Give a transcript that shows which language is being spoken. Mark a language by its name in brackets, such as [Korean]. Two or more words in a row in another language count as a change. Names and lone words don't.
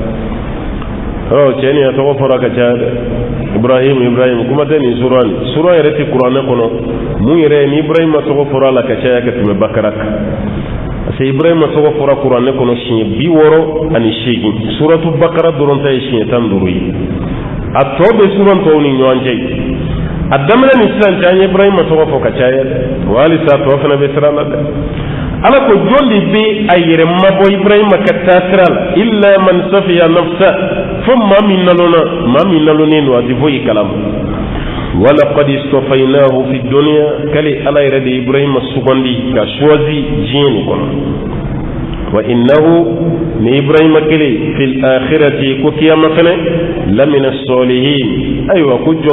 [Bambara] cɛ nin a tɔgɔ fɔra ka caya dɛ Ibrahim kuma tɛ nin sura yɛrɛ tɛ kuranɛ kɔnɔ mun yɛrɛ ni Ibrahima tɔgɔ fɔra la ka caya ka tɛmɛ Bakara kan [French] parce que [Bambara] Ibrahima tɔgɔ fɔra kuranɛ kɔnɔ siɲɛ 68 suratu Bakara dɔrɔn ta ye siɲɛ 15 ye a tɔ bɛ suran tɔw ni ɲɔgɔn cɛ a daminɛ ni sisan cɛ an ye Ibrahima tɔgɔ fɔ ka caya dɛ wa halisa tɔ fana bɛ sira la dɛ ala ko jɔn de bɛ a yɛrɛ mabɔ Ibrahima ka taa sira la [Arabic] إلا من سفه نفسه [Bambara] fo maa min nalonen don a tɛ foyi kalama [Arabic] ولقد اصطفيناه في الدنيا [Bambara] kali ala yɛrɛ de Ibrahima sugandi ka choisi diɲɛ nin kɔnɔ [Arabic] وإنه [Bambara] ni Ibrahima kele [Arabic] في الآخرة [Bambara] ko kiyama fana [Arabic] لمن الصالحين [Bambara] aywa ko jɔn